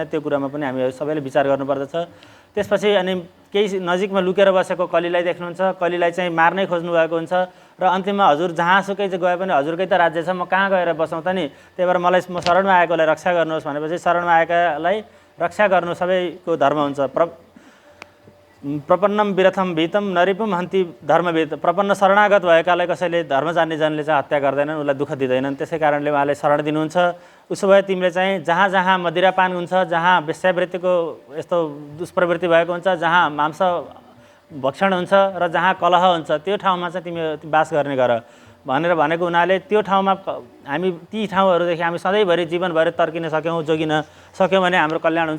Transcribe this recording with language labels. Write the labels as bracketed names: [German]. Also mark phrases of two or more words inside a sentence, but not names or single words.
[Nepali] त्यो कुरामा पनि हामी सबैले विचार गर्नुपर्दछ। त्यसपछि अनि केही नजिकमा लुकेर बसेको कलीलाई देख्नुहुन्छ। कलीलाई चाहिँ मार्नै खोज्नु भएको हुन्छ र अन्तिममा हजुर जहाँसुकै गए पनि हजुरकै त राज्य छ, म कहाँ गएर बसौँ त नि, त्यही भएर मलाई म शरणमा आएकोलाई रक्षा गर्नुहोस् भनेपछि शरणमा आएकालाई रक्षा गर्नु सबैको धर्म हुन्छ। [Sanskrit] प्रपन्नम विरथम भीतम नरिपुम हन्ति धर्मविद। [Nepali] प्रपन्न शरणागत भएकालाई कसैले धर्म जान्ने जनले चाहिँ हत्या गर्दैनन्, उसलाई दुःख दिँदैनन्। त्यसै कारणले उहाँले शरण दिनुहुन्छ। उसो भए तिमीले चाहिँ जहाँ जहाँ मदिरापान हुन्छ, जहाँ वेश्यावृत्तिको यस्तो दुष्प्रवृत्ति भएको हुन्छ, जहाँ मांस भक्षण हुन्छ र जहाँ कलह हुन्छ त्यो ठाउँमा चाहिँ तिमी बास गर्ने गर भनेर भनेको हुनाले त्यो ठाउँमा हामी ती ठाउँहरूदेखि हामी सधैँभरि जीवनभरि तर्किन सक्यौँ, जोगिन सक्यौँ भने हाम्रो कल्याण हुन्छ।